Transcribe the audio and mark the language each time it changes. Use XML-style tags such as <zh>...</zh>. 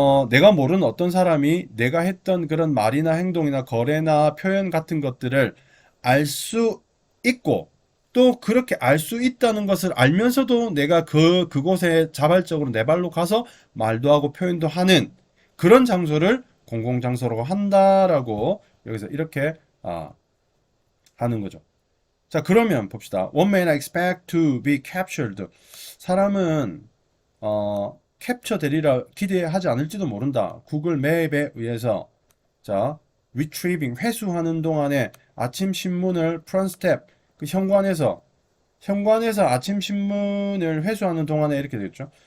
<ko>내가 모르는 어떤 사람이 내가 했던 그런 말이나 행동이나 거래나 표현 같은 것들을 알 수 있고 또 그렇게 알 수 있다는 것을 알면서도 내가 그곳에 자발적으로 내 발로 가서 말도 하고 표현도 하는 그런 장소를 공공장소라고 한다라고 여기서 이렇게 하는 거죠. 자, 그러면 봅시다.</ko> <en>One may not expect to be captured.</en> <ko>사람은 캡처 되리라 기대하지 않을지도 모른다. 구글 맵에 의해서 자,</ko> <en>retrieving</en> <ko>회수하는 동안에 아침 신문을</ko> <en>front step</en> <ko>그 현관에서 아침 신문을 회수하는 동안에 이렇게 되겠죠.</ko>